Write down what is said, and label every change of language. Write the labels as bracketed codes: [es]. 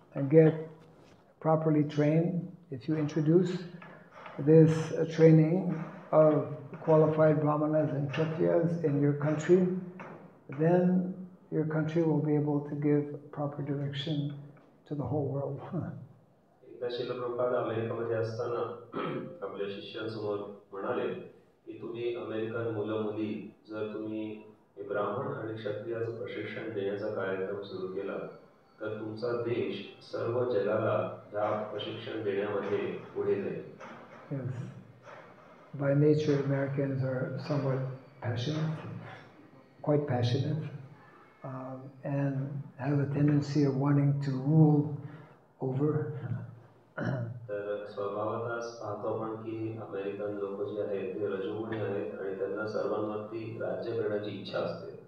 [en] get properly trained, if you introduce this training of qualified brahmanas and kshatriyas in your country, then your country will be able to give proper direction to the whole world. [mr] एकदा श्रील प्रभुपाद अमेरिकेमध्ये असताना आपल्या शिष्यांसमोर म्हणाले की तुम्ही American मुलं मुली जर तुम्ही ब्राह्मण आणि क्षत्रियाचं प्रशिक्षण देण्याचा कार्यक्रम सुरू केला तर तुमचा देश सर्व जगाला या प्रशिक्षण देण्यामध्ये पुढे जाईल. [en] Yes. By nature, Americans are somewhat passionate, quite passionate. and have a tendency of wanting to rule over. [mr] तर स्वभावतःच पाहतो आपण की अमेरिकन लोक जे आहेत ते रजोगुणी आहेत आणि त्यांना सर्वांवरती राज्य करण्याची इच्छा असते.